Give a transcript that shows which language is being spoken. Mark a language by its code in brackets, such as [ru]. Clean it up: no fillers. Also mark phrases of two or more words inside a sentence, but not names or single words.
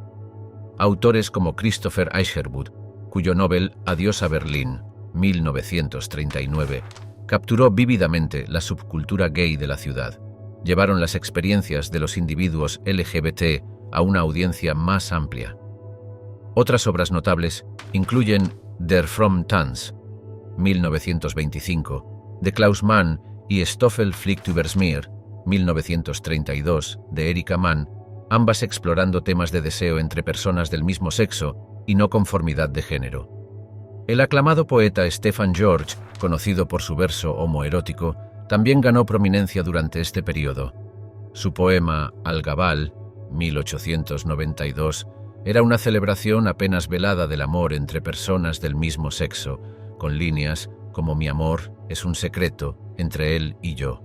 [es] Autores como Christopher Isherwood, cuyo Nobel Adiós a Berlín, 1939, capturó vívidamente la subcultura gay de la ciudad. Llevaron las experiencias de los individuos LGBT a una audiencia más amplia. Otras obras notables incluyen Der fromme Tanz, 1925, de Klaus Mann, y Stoffel fliegt übers Meer, 1932, de Erika Mann, ambas explorando temas de deseo entre personas del mismo sexo y no conformidad de género. El aclamado poeta Stefan George, conocido por su verso homoerótico, también ganó prominencia durante este periodo. Su poema Al-Gabal, 1892, era una celebración apenas velada del amor entre personas del mismo sexo, con líneas como «Mi amor es un secreto entre él y yo».